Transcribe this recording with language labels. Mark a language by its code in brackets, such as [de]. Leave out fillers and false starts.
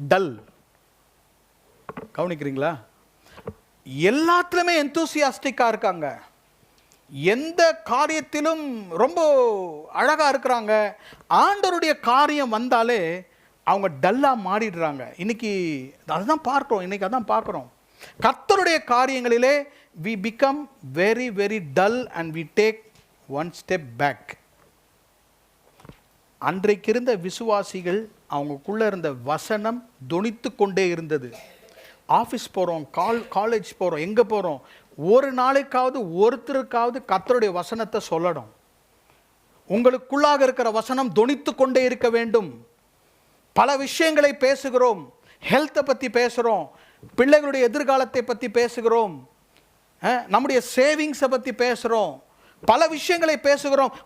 [ta] Dull கவனிக்கிறீங்களா? எல்லாத்துலயுமே எந்தூசியாஸ்டிக்கா இருக்காங்க, எந்த காரியத்திலும் ரொம்ப அழகா இருக்கிறாங்க. ஆண்டவருடைய காரியம் வந்தாலே அவங்க டல்லா மாறிடுறாங்க. இன்னைக்கு அதுதான் பார்க்கிறோம், இன்னைக்கு அதான் பார்க்கிறோம். கர்த்தருடைய காரியங்களிலே [en] we become very very dull and we take one step back. [ta] அன்றைக்கு இருந்த விசுவாசிகள், அவங்களுக்குள்ள இருந்த வசனம் தொனித்து கொண்டே இருந்தது. ஆஃபீஸ் போகிறோம், காலேஜ் போகிறோம், எங்கே போகிறோம், ஒரு நாளைக்காவது ஒருத்தருக்காவது கர்த்தருடைய வசனத்தை சொல்லணும். உங்களுக்குள்ளாக இருக்கிற வசனம் தொனித்து கொண்டே இருக்க வேண்டும். பல விஷயங்களை பேசுகிறோம், ஹெல்த்தை பற்றி பேசுகிறோம், பிள்ளைகளுடைய எதிர்காலத்தை பற்றி பேசுகிறோம், நம்முடைய சேவிங்ஸை பற்றி பேசுகிறோம், பல விஷயங்களை பேசுகிறோம்.